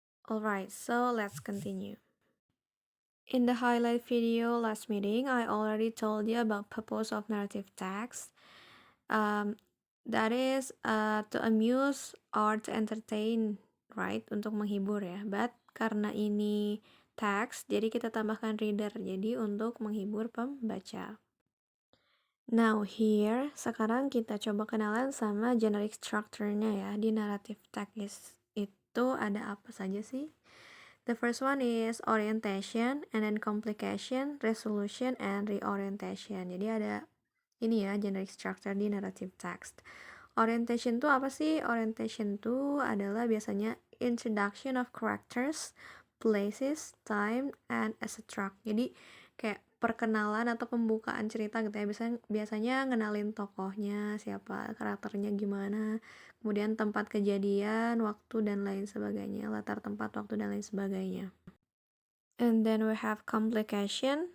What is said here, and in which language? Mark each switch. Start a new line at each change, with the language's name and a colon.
English: Alright, so let's continue. In the highlight video last meeting, I already told you about purpose of narrative text. That is to amuse or to entertain, right?
Indonesian: Untuk menghibur ya.
English: But
Indonesian: karena ini text, jadi kita tambahkan reader. Jadi untuk menghibur pembaca.
English: Now here,
Indonesian: sekarang kita coba kenalan sama generic structure-nya ya. Di narrative text itu ada apa saja sih?
English: The first one is orientation, and then complication, resolution, and reorientation.
Indonesian: Jadi ada ini ya, generic structure di narrative text. Orientation itu apa sih? Orientation itu adalah biasanya
English: introduction of characters, places, time, and etc.
Indonesian: Jadi kayak perkenalan atau pembukaan cerita gitu ya. Biasanya ngenalin tokohnya, siapa, karakternya gimana, kemudian tempat kejadian, waktu, dan lain sebagainya, latar tempat, waktu, dan lain sebagainya.
English: And then we have complication.